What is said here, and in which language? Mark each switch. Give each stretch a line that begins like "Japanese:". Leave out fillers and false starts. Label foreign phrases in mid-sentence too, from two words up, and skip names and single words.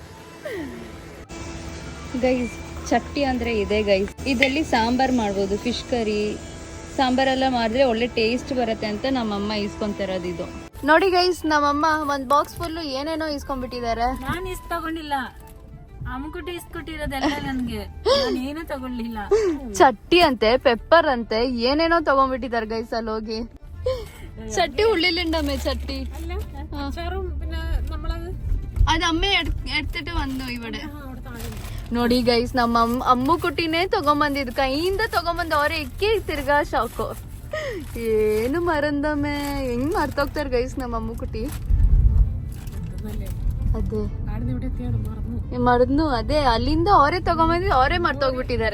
Kannada: ಗೈಸ್ ಚಟ್ಟಿ ಅಂದ್ರೆ ಇದೆ ಗೈಸ್, ಇದರಲ್ಲಿ ಸಾಂಬಾರ್ ಮಾಡ್ಬೋದು,
English: fish curry
Kannada: ಸಾಂಬಾರೆಲ್ಲ ಮಾಡಿದ್ರೆ ಒಳ್ಳೆ ಟೇಸ್ಟ್ ಬರುತ್ತೆ ಅಂತ ನಮ್ಮಮ್ಮ ಇಸ್ಕೊಂತಿರೋದು ಇದು. ನೋಡಿ ಗೈಸ್ ನಮ್ಮಮ್ಮ ಒಂದ್
English: box full
Kannada: ಏನೇನೋ ಇಸ್ಕೊಂಡ್ಬಿಟ್ಟಿದ್ದಾರೆ. ನಾನು ಇಷ್ಟ ತಗೊಂಡಿಲ್ಲ, ಅಮ್ಮಕುಟಿ ಇಸ್ಕೊಟ್ಟಿರೋದೆಲ್ಲ ನನ್ಗೆ, ಏನು ತಗೊಳ್ಳಿಲ್ಲ. ಚಟ್ಟಿ ಅಂತೆ, ಪೆಪ್ಪರ್ ಅಂತೆ, ಏನೇನೋ ತಗೊಂಡ್ಬಿಟ್ಟಿದ್ದಾರೆ ಗೈಸ್ ಅಲ್ಲಿ ಹೋಗಿ.
Malayalam: ചട്ടി ഉള്ളിലുണ്ടമ്മേ ചട്ടി അത് അമ്മ എടുത്തിട്ട് വന്നു ഇവിടെ
Kannada: ನೋಡಿ ಗೈಸ್ ನಮ್ಮ ಅಮ್ಮು ಕುಟಿನೇ ತಗೊಂಬಂದಿದ್ ಕೈಯಿಂದ ತಗೊಂಬಂದ್ ಅವ್ರೆ ಇಕ್ಕಿ ತಿರ್ಗಾ ಶಾಕು. ಏನು ಮರಂದಮ್ಮೆ ಹೆಂಗ್ ಮರ್ತೋಗ್ತಾರ ಗೈಸ್ ನಮ್ಮ ಅಮ್ಮು ಕುಟಿ. ಅದೇ ಮರದ್ನು ಅದೇ ಅಲ್ಲಿಂದ ಅವರೇ ತಗೊಂಬಂದಿದ್ ಅವರೇ ಮರ್ತೋಗ್ಬಿಟ್ಟಿದ್ದಾರೆ.